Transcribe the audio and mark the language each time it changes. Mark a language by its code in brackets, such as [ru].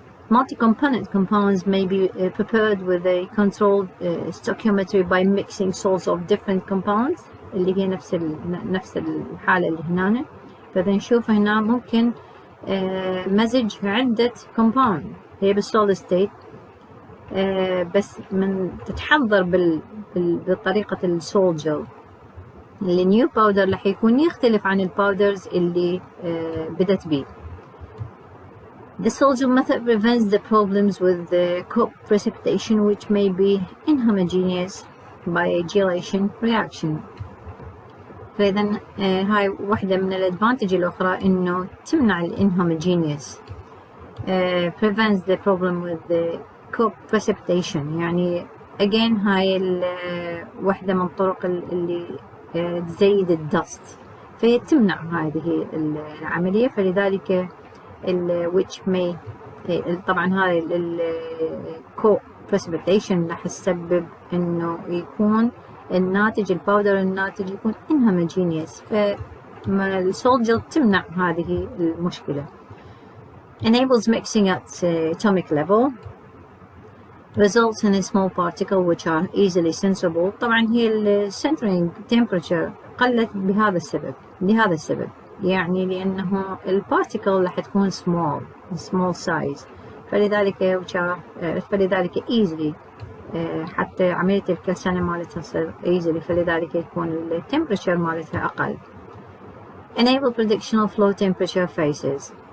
[en] Multi-component compounds may be prepared with a controlled stoichiometry by mixing salts of different compounds [ar] اللي هي نفس الحالة اللي هنا. فإذا نشوف هنا ممكن مزج عدة compound هي بالsolid state بس من تتحضر بطريقة السولجل. النيو باودر راح يكون يختلف عن الباودرز اللي بدت بيه. [en] The Solgel method prevents the problems with the co-precipitation which may be inhomogeneous by a gelation reaction. [ar] فإذا هاي واحدة من الادفانتج الأخرى إنه تمنع الانهوموجينيوس. [en] prevents the problem with the co-precipitation [ar] يعني again هاي واحدة من الطرق اللي تزيد الدست، فهي تمنع هذه العملية. فلذلك [en] which may [ar] طبعا هاي co-precipitation راح تسبب إنه يكون الناتج الباودر الناتج يكون inhomogeneous. فالسولجل تمنع هذه المشكلة. [en] Enables mixing at atomic level. Results in a small particle which are easily sensible. [ar] طبعا هي [en] centering temperature [ar] قلت لهذا السبب. يعني لأنه البارتيكل راح تكون small size، فلذلك easily حتى عملية الكلسنة مالتها تصير easily، فلذلك يكون ال temperature مالتها أقل. [en] enable prediction of low temperature phases.